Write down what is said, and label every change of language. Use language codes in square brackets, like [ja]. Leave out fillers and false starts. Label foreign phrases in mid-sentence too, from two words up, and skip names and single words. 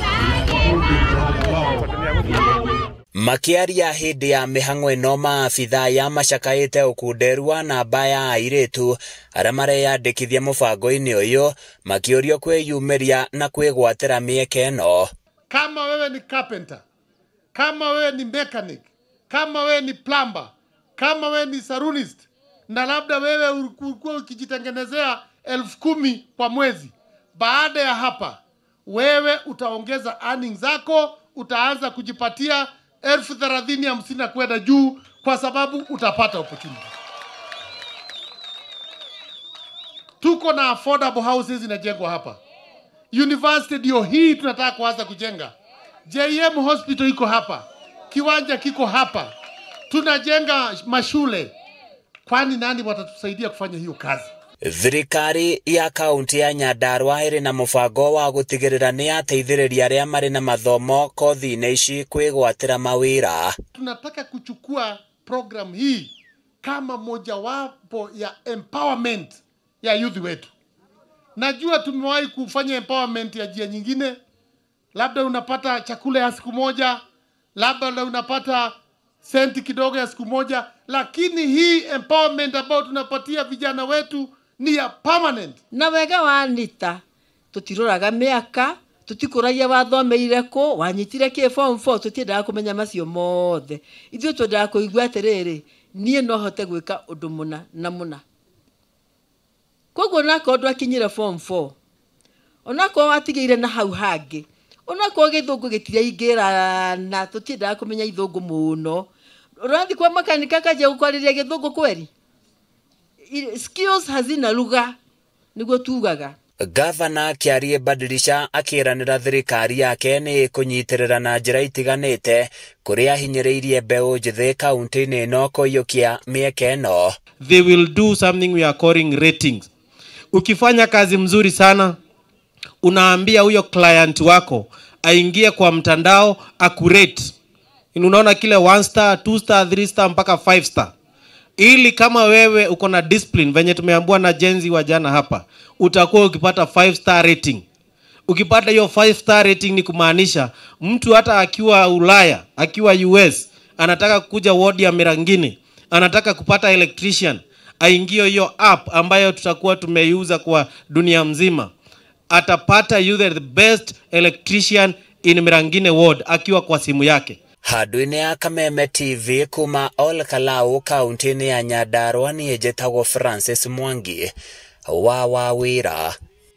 [ki] Makiaria hĩndĩ ya mĩhang'o ĩno maabitha ya macakaĩte ũkunderu wa namba ya airĩtu arĩa mareyandĩkithia mũbango-inĩ ũyũ makĩũrio kwĩyumĩria na kwĩgwatĩra mĩeke ĩno. [sw] Kama wewe ni carpenter, kama wewe ni mechanic, kama wewe ni plumber, kama wewe ni salonist, na labda wewe ulikuwa ukijitengenezea 10,000 kwa mwezi, baada ya hapa wewe utaongeza earnings zako, utaanza kujipatia 30,050 kwenda juu kwa sababu utapata opportunity. Tuko na [en] affordable houses [sw] zinajengwa hapa. University ndio hii tunataka kuanza kujenga. JM Hospital iko hapa. Kiwanja kiko hapa. Tunajenga mashule. Kwani nani watatusaidia kufanya hiyo kazi? [ki] Thirikari ya kaunti ya Nyandarua ĩrĩ na mũbango wa gũtigĩrĩra nĩ yateithĩrĩria arĩa marĩ na mathomo kothi-inĩ ici kwĩgwatĩra mawĩra. [sw] Tunataka kuchukua program hii kama mojawapo ya empowerment ya youth wetu. Najua tumewahi kufanya empowerment ya njia nyingine, labda unapata chakula ya siku moja, labda unapata senti kidogo ya siku moja, lakini hii empowerment ambayo tunapatia vijana wetu ni ya permanent. [ki] Na wega wa NITA tutiroraga mĩaka, tutikũragia wathomeire kũ, wanyitire kĩ form 4, tutiendaga kũmenya macio mothe. Ithuĩ twendaga kũigua atĩrĩrĩ, niĩ no hote gwĩka ũndũ mũna na mũna. Koguo nako ndũ akinyire form 4, onako watigĩire na hau hangĩ, onako gĩthũngũ gĩtiraingĩrana, tutiendaga kũmenya ithũngũ mũno. Ũrathi kwa makanika kaja gũkwarĩria gĩthũngũ kweri? [sw] Skills hazina lugha [ki] niguo tugaga. Gavana Kiarie Badilisha akĩranĩra thirikari yake nĩ kũnyitĩrĩra na njĩra itiganĩte kũrĩa hinyĩrĩirie mbeũ njĩthĩ kaunti-inĩ ĩno kũiyũkia mĩeke ĩno. [en] They will do something we are calling ratings. [sw] Ukifanya kazi mzuri sana, unaambia huyo client wako aingie kwa mtandao akurate. Unaona kile 1 star, 2 star, 3 star mpaka 5 star. Ili kama wewe uko na discipline venye tumeambiwa na Jenzi wa jana hapa, utakuwa ukipata 5 [en] star rating. [sw] Ukipata hiyo 5 [en] star rating [sw] ni kumaanisha mtu hata akiwa Ulaya, akiwa US, anataka kuja ward ya Mirangini, anataka kupata electrician, aingie hiyo app ambayo tutakuwa tumeiuza kwa dunia mzima. Atapata [en] the best electrician in Mirangini ward [sw] akiwa kwa simu yake. [ki] Handũ-inĩ ya Kameme TV kuma Ol Kalou kaunti-inĩ ya Nyandarua niĩ njĩtagwo Francis Mwangi wa Wawĩra.